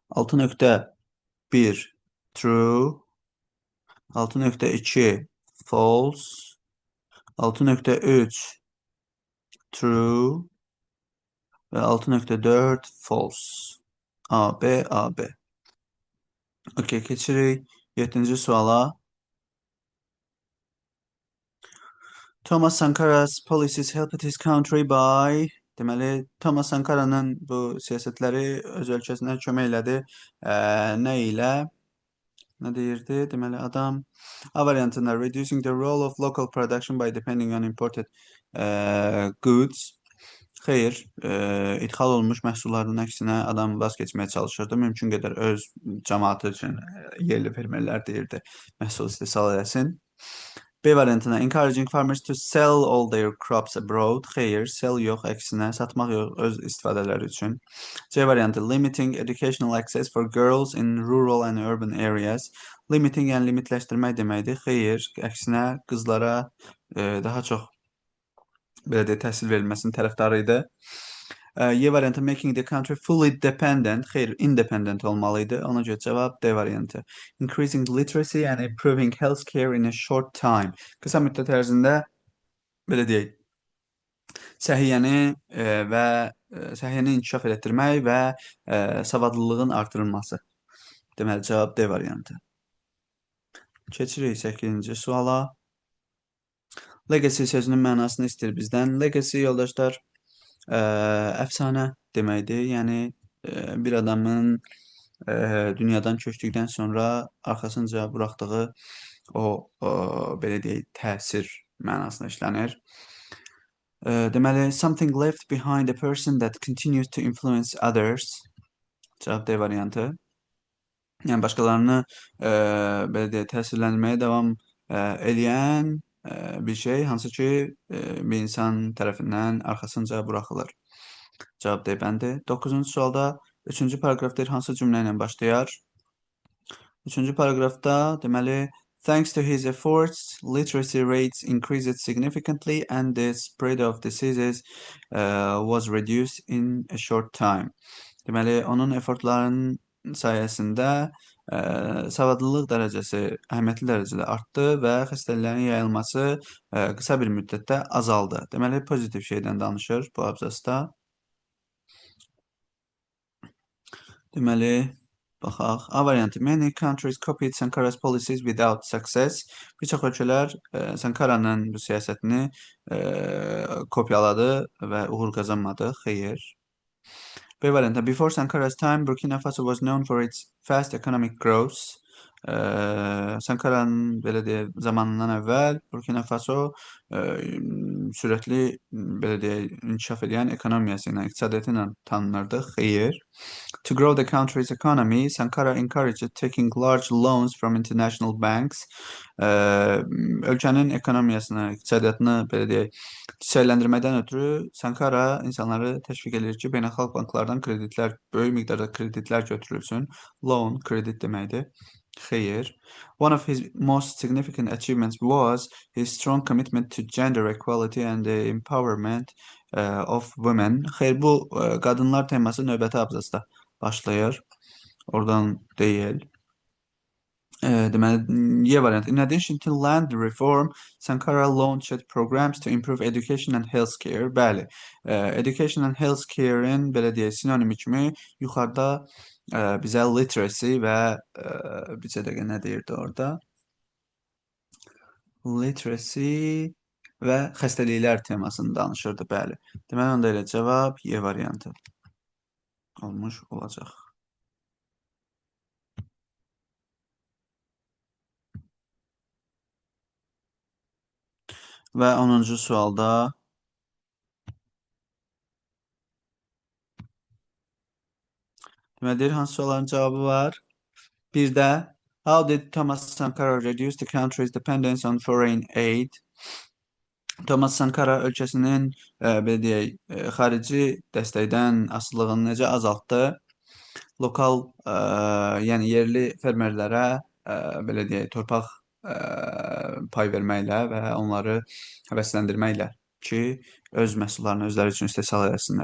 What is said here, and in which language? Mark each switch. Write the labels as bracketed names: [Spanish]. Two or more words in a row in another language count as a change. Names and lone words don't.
[English] 6.1 true, 6.2 false, 6.3 true ve 6.4 false. [Azerbaijani] A, B, A, B. Okey, keçirik 7-ci suala. [English] Thomas Sankara's policies helped his country by... [Azerbaijani] Deməli, Thomas Sankara'nın bu siyasətləri öz ölkəsinə kömək elədi. Nə ilə? Nə deyirdi? Deməli, adam A variantında [English] reducing the role of local production by depending on imported goods. [Azerbaijani] Xeyr, idxal olunmuş məhsulların əksinə adam vaz keçməyə çalışırdı. Mümkün qədər öz cəmaatı üçün yerli fermerlər deyirdi, məhsul istehsal eləsin. B variantına [English] encouraging farmers to sell all their crops abroad. [Azerbaijani] Xeyr, sell yox, əksinə satmaq yox, öz istifadələri üçün. C variantı [English] limiting educational access for girls in rural and urban areas. Limiting, [Azerbaijani] yəni limitləşdirmək deməkdir. Xeyr, əksinə qızlara daha çox belə deyək, təhsil verilməsinin tərəfdarı idi. Y variantı [English] making the country fully dependent. [Azerbaijani] Xeyr, independent olmalıydı. Ona görə cavab D variantı. [English] Increasing literacy and improving healthcare in a short time. [Azerbaijani] Qısa müddət ərzində belə deyək, səhiyyəni və səhiyyəni inkişaf etdirmək və savadlılığın artırılması. Deməli, cavab D variantı. Keçirik 8-ci suala. Legacy sözünün mənasını istəyir bizdən. Legacy, yoldaşlar, əfsanə deməkdir. Yəni, bir adamın dünyadan köçdükdən sonra arxasınca buraxdığı o belə deyək, təsir mənasına işlənir. Deməli, [English] something left behind a person that continues to influence others. [Azerbaijani] Cavab D variantı. Yəni, başqalarını belə deyək, təsirləndirməyə davam eləyən bir şey, hansı ki, bir insan tərəfindən arxasınca buraxılır. Cavab D bəndi. 9-cu sualda 3-cü paragraf deyir, hansı cümlə ilə başlayar? 3-cü paragrafda deməli, [English] Thanks to his efforts, literacy rates increased significantly and the spread of diseases was reduced in a short time. [Azerbaijani] Deməli, onun efortlarının sayəsində savadlılıq dərəcəsi əhəmiyyətli dərəcədə artdı və xəstəliklərin yayılması qısa bir müddətdə azaldı. Deməli, pozitiv şeydən danışır bu abzasda. Deməli, baxaq. A variantı. [English] Many countries copied Sankara's policies without success. [Azerbaijani] Bir çox ölkələr Sankaranın bu siyasətini kopyaladı və uğur qazanmadı. Xeyr. B variantı. [English] Before Sankara's time, Burkina Faso was known for its fast economic growth. [Azerbaijani] Sankaranın belə deyək, zamanından əvvəl Burkina Faso sürətli belə deyək, inkişaf edən ekonomiyası ilə, iqtisadiyyatı ilə tanınırdı. Xeyr. [English] To grow the country's economy, Sankara encouraged taking large loans from international banks. [Azerbaijani] Ölkənin ekonomiyasını, iqtisadiyyatını belə deyək, çiçəkləndirmədən ötürü Sankara insanları təşviq edir ki, beynəlxalq banklardan kreditlər, böyük miqdarda kreditlər götürülsün. Loan, kredit deməkdir. Xeyr. [English] One of his most significant achievements was his strong commitment to gender equality and the empowerment of women. [Azerbaijani] Xeyr, bu qadınlar teması növbəti abzasda başlayır. Oradan deyil. Deməli, Y variantı. [English] In addition to land reform, Sankara launched programs to improve education and healthcare. [Azerbaijani] Bəli, [English] education and healthcare-in [Azerbaijani] belə deyək, sinonimi kimi yuxarıda bizə literacy və bizə dəqiqə nə deyirdi orada? Literacy və xəstəliklər temasını danışırdı, bəli. Deməli, onda elə cavab Y variantı olmuş olacaq. Və 10-cu sualda deməli, deyir, hansı sualların cavabı var? Bir də [English] How did Thomas Sankara reduce the country's dependence on foreign aid? [Azerbaijani] Thomas Sankara ölkəsinin belə deyək, xarici dəstəkdən asılılığını necə azaltdı? Lokal, yəni yerli fermerlərə belə deyək, torpaq pay verməklə və onları həvəsləndirməklə ki, öz məhsullarını özləri üçün istehsal etsinlər.